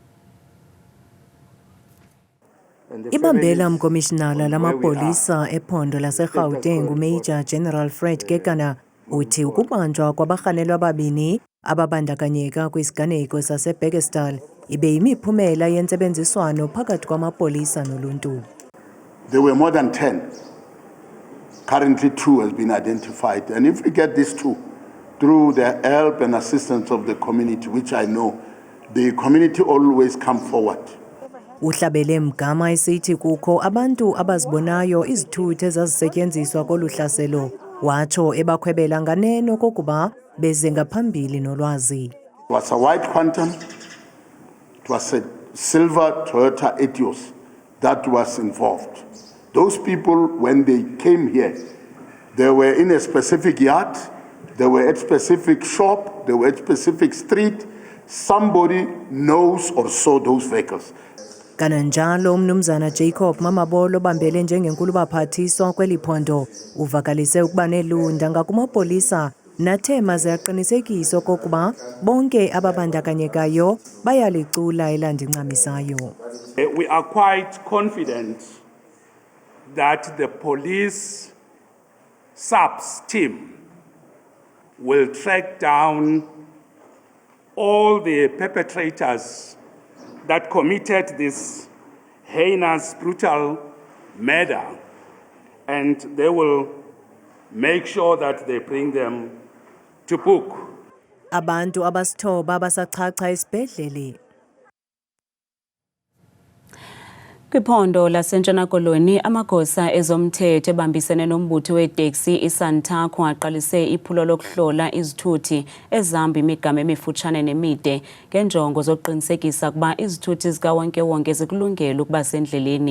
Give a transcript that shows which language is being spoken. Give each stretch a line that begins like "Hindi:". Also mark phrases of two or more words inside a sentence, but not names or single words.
Xhosa: Ibambela mkomishinala lamapolisa ephondo laseGauteng uMajor General Fred Kekana uthi ukubanjwa kwabarhanelwa ababini ababandakanyeka kwisiganeko saseBekkersdal ibe yimiphumela yentsebenziswano phakathi kwamapolisa noluntu.
English: There were more than 10. Currently 2 has been identified, and if we get these 2 through the help and assistance of the community, which I know the community always come forward.
Xhosa: Uhlabele mgama esithi kukho abantu abazibonayo izithuthi ezazisetyenziswa koluhlaselo watsho ebakhwebela nganeno kokuba beze ngaphambili nolwazi.
English: It was a white Quantum, it was a silver Toyota Etios that was involved. Those people, when they came here, they were in a specific yard, they were at a specific shop, they were at a specific street. Somebody knows or saw those vehicles.
Xhosa: Kananjalo umnumzana Jacob Mamabolo bambele njengenkulu baphathiswa kweliphondo uvakalise ukuba nelunda ngakumapolisa nathe maze aqinisekise okokuba bonke ababandakanyekayo bayalicula elandincamisayo.
English: We are quite confident that the police SAPS team will track down all the perpetrators that committed this heinous, brutal murder, and they will make sure that they bring them to book.
Xhosa: Abantu abasithoba basachacha esibhedlele. Kwiphondo laseNtshona Koloni amagosa ezomthetho ebambisene nombutho weteksi iSantaco aqalise iphulo lokuhlola izithuthi ezihamba imigama emifutshane nemide ngenjongo zokuqinisekisa ukuba izithuthi zikawonke-wonke zikulungele ukuba sendleleni.